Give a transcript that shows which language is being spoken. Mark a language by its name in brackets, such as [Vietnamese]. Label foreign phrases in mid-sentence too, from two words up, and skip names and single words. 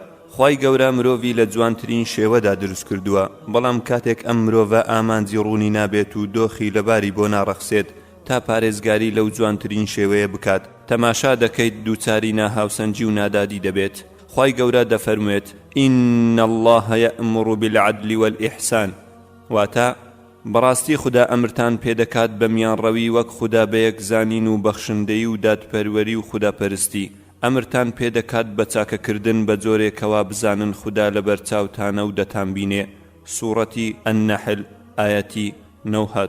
[Central Kurdish] خوای گەورە مرۆڤی لە جوانترین شێوەدا دروست کردووە، بەڵام کاتێک ئەم مرۆڤە ئامانجی ڕوونی نابێت و دۆخی لەباری بۆ ناڕەخسێت تا پارێزگاری لەو جوانترین شێوەیە بکات، تەماشا دەکەیت دووچاری ناهاوسەنجی و نادادی دەبێت. خوای گەورە دەفەرموێت: [Arabic] ئین الله یەئمر بالعدل والإحسان، [Central Kurdish] واتە بەڕاستی خدا ئەمرتان پێدەکات بە میانڕەوی وەک خدا بەیەک زانین و بەخشندەی و دادپەروەری و خوداپەرستی. ئەمرتان پێدەکات بە چاکەکردن بە جۆرێکەوە بزانن خدا لە بەرچاوتانە و دەتانبینێ. سوورەتی ئەننەحل ئایەتی 9.